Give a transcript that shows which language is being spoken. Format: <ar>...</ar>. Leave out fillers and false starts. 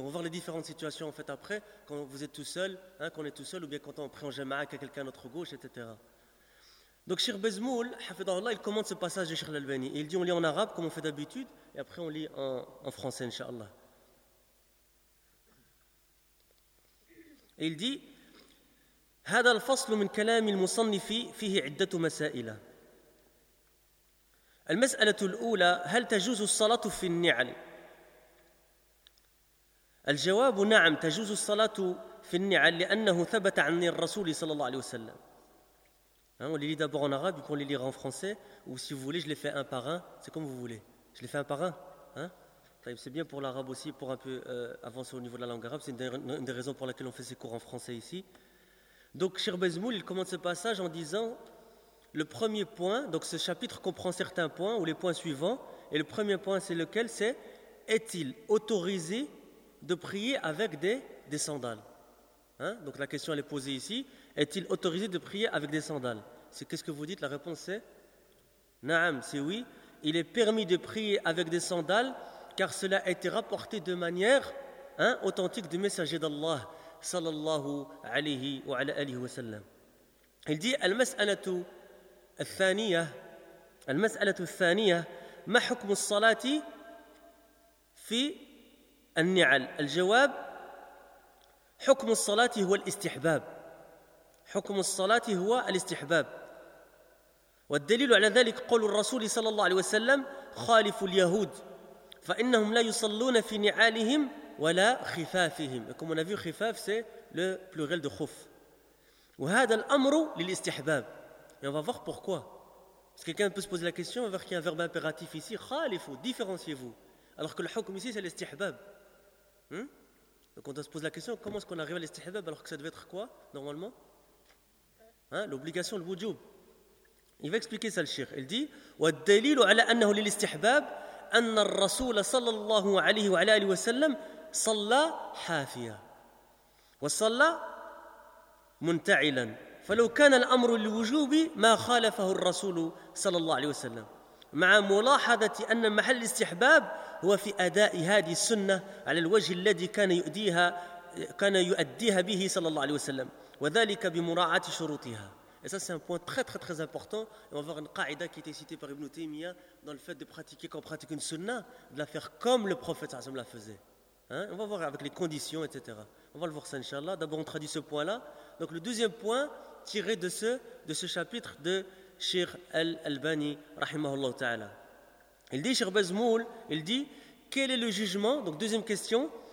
<fr>On va voir les différentes situations en fait après, quand vous êtes tout seul, qu'on est tout seul, ou bien quand on prie en jama'a qu'à quelqu'un à notre gauche, etc. Donc, Cheikh Bezmoul, il commente ce passage de Cheikh Al-Albani, et il dit, on lit en arabe, comme on fait d'habitude, et après on lit en français, Inch'Allah. Et il dit,</fr> <ar>« هذا الفصل من كلام المصنف فيه عدة مسائل. » المسألة الأولى هل تجوز الصلاة في النعل؟ الجواب نعم تجوز الصلاة في النعل لأنه ثبت عن الرسول صلى الله عليه وسلم.</ar> <fr>On les lit d'abord en arabe, puis on les lira en français. Ou si vous voulez, je les fais un par un. C'est comme vous voulez. Je les fais un par un. C'est bien pour l'arabe aussi, pour un peu avancer au niveau de la langue arabe. C'est une des raisons pour laquelle on fait ces cours en français ici. Donc, Cheikh Bezmoul, il commence ce passage en disant. Le premier point, donc ce chapitre comprend certains points ou les points suivants, et le premier point c'est lequel, c'est est-il autorisé de prier avec des sandales? Donc la question elle est posée ici, est-il autorisé de prier avec des sandales? C'est qu'est-ce que vous dites? La réponse c'est Naam, c'est oui, il est permis de prier avec des sandales car cela a été rapporté de manière authentique du messager d'Allah sallallahu alayhi wa alayhi wa sallam. Il dit</fr> <ar>al mas'alatu الثانية المسألة الثانية ما حكم الصلاة في النعل الجواب حكم الصلاة هو الاستحباب حكم الصلاة هو الاستحباب والدليل على ذلك قول الرسول صلى الله عليه وسلم خالف اليهود فإنهم لا يصلون في نعالهم ولا خفافهم</ar> <fr>comme on a vu</fr> <ar>خفاف</ar> <fr>c'est le pluriel de</fr> <ar>خف وهذا الأمر للاستحباب.</ar> <fr>Et on va voir pourquoi. Parce que quelqu'un peut se poser la question, on va voir qu'il y a un verbe impératif ici, khalifu, différenciez-vous. Alors que le hukm ici, c'est l'istihbab. Donc on doit se poser la question, comment est-ce qu'on arrive à l'istihbab alors que ça devait être quoi, normalement? L'obligation, le wujub. Il va expliquer ça, le shir. Il dit,</fr> <ar>وَالدَّلِيلُ عَلَىٰ أَنَّهُ لِلِسْتِحْبَابِ أَنَّ الرَّسُولَ صَلَّى اللَّهُ عَلَيْهِ وَعَلَىٰ أَلِهِ وَسَلَّمْ صَلَّى حَافِيًا وَصَلَّى مُنْتَعِلًا فلو كان الأمر للوجوب ما خالفه الرسول صلى الله عليه وسلم مع ملاحظة أن محل الاستحباب هو في أداء هذه السنة على الوجه الذي كان يؤديها به صلى الله عليه وسلم وذلك بمراعاة شروطها.</ar> <fr>Et ça, c'est un point très très très important. Et on va voir une qaïda qui était citée par Ibn Taymiyyah dans le fait de pratiquer quand on pratique une sunna, de la faire comme le prophète</fr> <ar>صلى الله عليه وسلم</ar> <fr>la faisait. On va voir avec les conditions, etc. On va le voir ça, Inch'Allah. D'abord, on traduit ce point-là. Donc, le deuxième point tiré de ce chapitre de Cheikh Al-Albani, rahimahullah ta'ala. Il dit, Cheikh Bezmoul, il dit, quel est le jugement? Donc, deuxième question,</fr>